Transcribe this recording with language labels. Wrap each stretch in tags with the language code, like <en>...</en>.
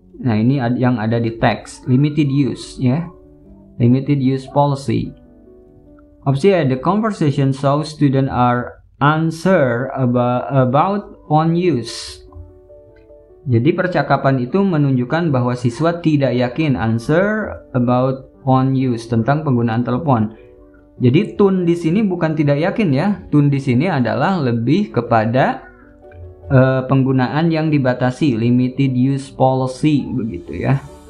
<id>Nah, ini yang ada di teks,</id> <en>limited use</en> <id>ya.</id> <en>Limited use policy. Opsi A, the conversation so students are unsure about phone use.</en> <id>Jadi percakapan itu menunjukkan bahwa siswa tidak yakin,</id> <en>unsure about phone use,</en> <id>tentang penggunaan telepon. Jadi tune di sini bukan tidak yakin ya. Tune di sini adalah lebih kepada penggunaan yang dibatasi,</id> <en>limited use policy</en> <id>begitu ya.</id>